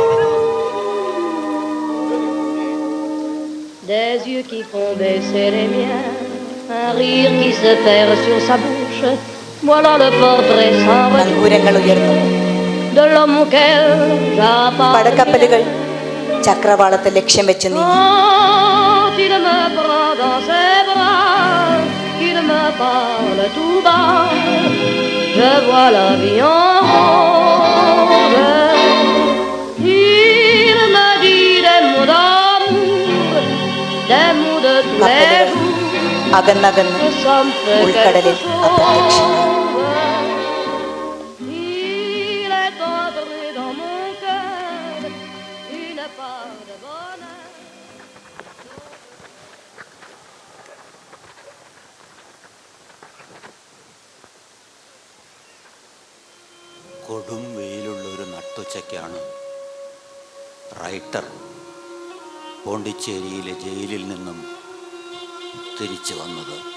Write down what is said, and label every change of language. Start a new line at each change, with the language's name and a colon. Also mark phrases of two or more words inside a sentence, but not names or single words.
French: Des yeux qui font baisser les miens, un rire qui se perd sur sa bouche. Voilà le portrait sans
Malayalam: നങ്കൂരങ്ങൾ ഉയർന്നു.
French: de l'homme auquel j'appartiens.
Malayalam: പടക്കപ്പലുകൾ ചക്രവാളത്തെ ലക്ഷ്യം വെച്ച് നീങ്ങി.
French: Quand il me prend dans ses bras, qu'il me parle tout bas, je vois la vie en rose. Il me dit des mots d'amour, des mots de tous les jours.
Malayalam: അകന്നകന്ന് ഉൾക്കടലിൽ അപ്രത്യക്ഷമായി.
French: Il est entré dans mon cœur une part de bonheur.
Malayalam: കൊടും വെയിലുള്ള ഒരു നട്ടുച്ചയ്ക്കാണ് റൈറ്റർ പോണ്ടിച്ചേരിയിലെ ജയിലിൽ നിന്നും തിരിച്ചു വന്നത്.